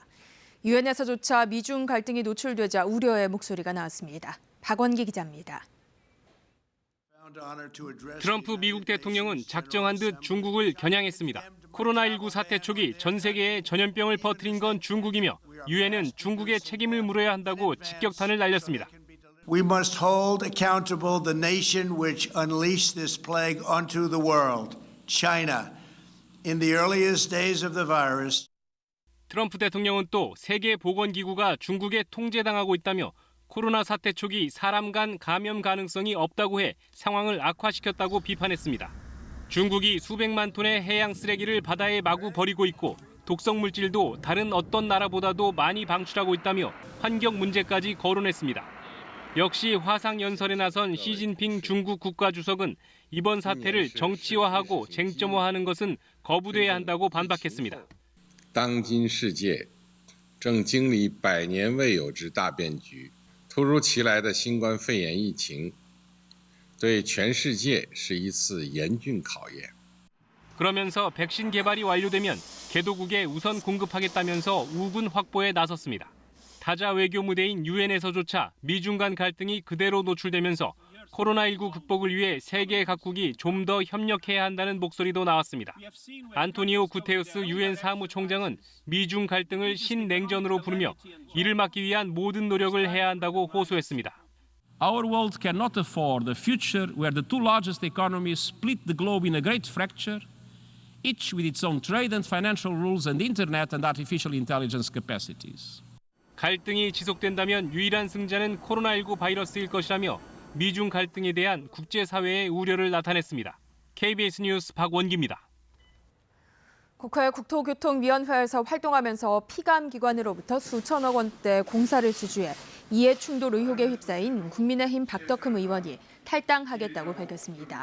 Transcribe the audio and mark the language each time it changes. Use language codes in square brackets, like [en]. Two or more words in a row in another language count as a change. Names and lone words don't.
[ko] 유엔에서조차 미중 갈등이 노출되자 우려의 목소리가 나왔습니다. 박원기 기자입니다. 트럼프 미국 대통령은 작정한 듯 중국을 겨냥했습니다. 코로나19 사태 초기 전 세계에 전염병을 퍼뜨린 건 중국이며 유엔은 중국의 책임을 물어야 한다고 직격탄을 날렸습니다. [en] We must hold accountable the nation which unleashed this plague onto the world, China, in the earliest days of the virus. [ko] 트럼프 대통령은 또 세계보건기구가 중국에 통제당하고 있다며 코로나 사태 초기 사람 간 감염 가능성이 없다고 해 상황을 악화시켰다고 비판했습니다. 중국이 수백만 톤의 해양 쓰레기를 바다에 마구 버리고 있고 독성 물질도 다른 어떤 나라보다도 많이 방출하고 있다며 환경 문제까지 거론했습니다. 역시 화상 연설에 나선 시진핑 중국 국가주석은 이번 사태를 정치화하고 쟁점화하는 것은 거부돼야 한다고 반박했습니다. [zh] 当今世界正经历100年未有之大变局，突如其来的新冠肺炎疫情对全世界是一次严峻考验。 [ko] 그러면서 백신 개발이 완료되면 개도국에 우선 공급하겠다면서 우군 확보에 나섰습니다. 다자 외교 무대인 유엔에서조차 미중 간 갈등이 그대로 노출되면서 코로나19 극복을 위해 세계 각국이 좀 더 협력해야 한다는 목소리도 나왔습니다. 안토니오 구테우스 유엔 사무총장은 미중 갈등을 신냉전으로 부르며 이를 막기 위한 모든 노력을 해야 한다고 호소했습니다. [en] Our world cannot afford a future where the two largest economies split the globe in a great fracture, each with its own trade and financial rules and internet and artificial intelligence capacities. [ko] 갈등이 지속된다면 유일한 승자는 코로나19 바이러스일 것이라며 미중 갈등에 대한 국제사회의 우려를 나타냈습니다. KBS 뉴스 박원기입니다. 국회 국토교통위원회에서 활동하면서 피감기관으로부터 수천억 원대 공사를 수주해 이해충돌 의혹에 휩싸인 국민의힘 박덕흠 의원이 탈당하겠다고 밝혔습니다.